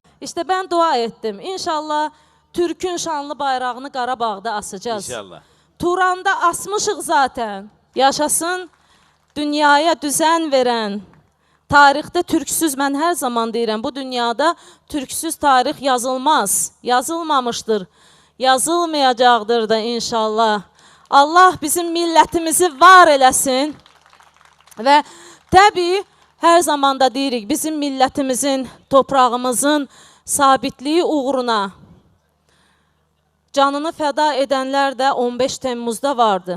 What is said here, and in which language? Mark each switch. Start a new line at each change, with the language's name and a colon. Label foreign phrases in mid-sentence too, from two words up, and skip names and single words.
Turkish: İşte ben dua ettim. İnşallah Türk'ün şanlı bayrağını Qarabağda asacağız. İnşallah.
Azerbaijani: Turan'da asmışıq zaten. Yaşasın dünyaya düzen veren. Tarixdə türksüz, mən hər zaman deyirəm, bu dünyada türksüz tarix yazılmaz. Yazılmamışdır. Yazılmayacaqdır da inşallah. Allah bizim millətimizi var eləsin. Və təbii, hər zaman da deyirik, bizim millətimizin, toprağımızın sabitliyi uğruna canını fəda edənlər də 15 Temmuzda vardı.